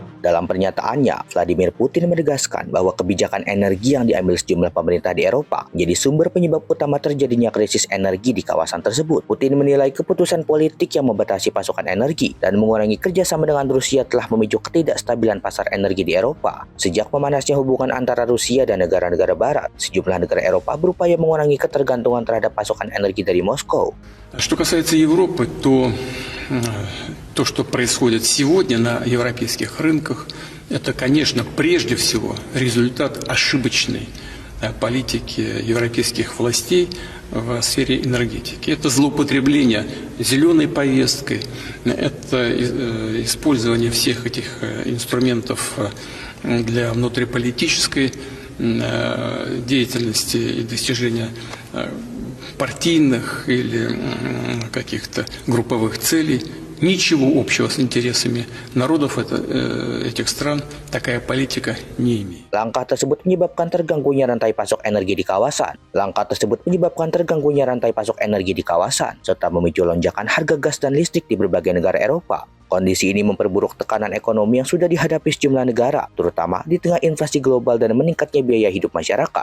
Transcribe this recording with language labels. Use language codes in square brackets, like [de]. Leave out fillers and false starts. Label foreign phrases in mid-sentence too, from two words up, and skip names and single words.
[id] Dalam pernyataannya, Vladimir Putin menegaskan bahwa kebijakan energi yang diambil sejumlah pemerintah di Eropa menjadi sumber penyebab utama terjadinya krisis energi di kawasan tersebut. Putin menilai keputusan politik yang membatasi pasokan energi dan mengurangi kerjasama dengan Rusia telah memicu ketidakstabilan pasar energi di Eropa. Sejak memanasnya hubungan antara Rusia dan negara-negara Barat, sejumlah negara Eropa berupaya mengurangi ketergantungan terhadap pasokan energi dari Moskow. [ru] Что касается Европы, то, что происходит сегодня на европейских рынках, это, конечно, прежде всего результат ошибочной политики европейских властей в сфере энергетики. Это злоупотребление зеленой повесткой, это использование всех этих инструментов для внутриполитической деятельности и достижения партийных или каких-то групповых целей. Ничего общего с интересами народов этих стран такая политика не имеет. [id] Langkah tersebut menyebabkan terganggunya rantai pasok energi di kawasan. Serta memicu lonjakan harga gas dan listrik di berbagai negara Eropa. Kondisi ini memperburuk tekanan ekonomi yang sudah dihadapi sejumlah negara, terutama di tengah inflasi global dan meningkatnya biaya hidup masyarakat.